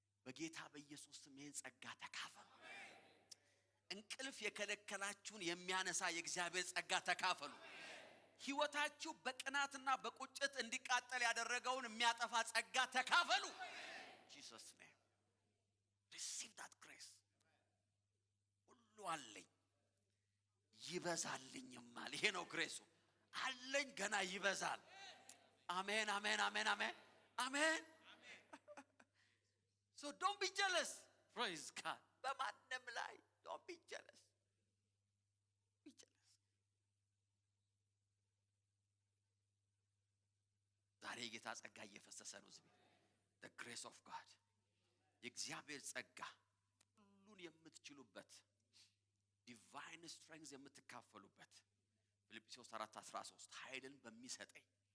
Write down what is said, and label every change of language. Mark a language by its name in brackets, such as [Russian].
[Amharic] በጌታ በኢየሱስ ስም ይህን ጸጋ ተካፈሉ። እንቅልፍ የከለከላችሁን የሚያነሳ የእግዚአብሔር ጸጋ ተካፈሉ። ሕይወታችሁ በቅናትና በቁጭት እንዲቃጠል ያደረገውን የሚያጠፋ ጸጋ ተካፈሉ። [English] Jesus name receive that grace። [Amharic] ሁሉ አለኝ ይበዛልኝማል። ይሄ ነው ግሬሱ። አለኝ ገና ይበዛል። አሜን አሜን አሜን አሜን አሜን። [English] So don't be jealous. Praise God። [Amharic] በማንም ላይ [English] don't be jealous. Be jealous። [Amharic] ዛሬ የጌታ ጸጋ እየፈሰሰ ነው እዚህ። [English] The grace of God [Amharic] የእግዚአብሔር ጸጋ ሁሉን የምትችሉበት [English] divine strength [Amharic] የምትካፈሉበት ፊልጵስዩስ 4:13 ኃይልን በሚሰጠኝ